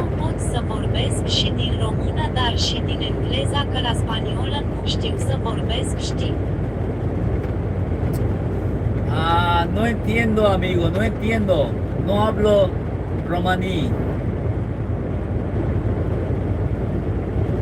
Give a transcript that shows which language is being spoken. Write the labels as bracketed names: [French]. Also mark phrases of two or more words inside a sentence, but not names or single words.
[Romanian] pot să vorbesc și din română, dar și din engleza, că la spaniolă nu știu să vorbesc, știi? [Spanish] No entiendo, amigo, no entiendo. No hablo romaní.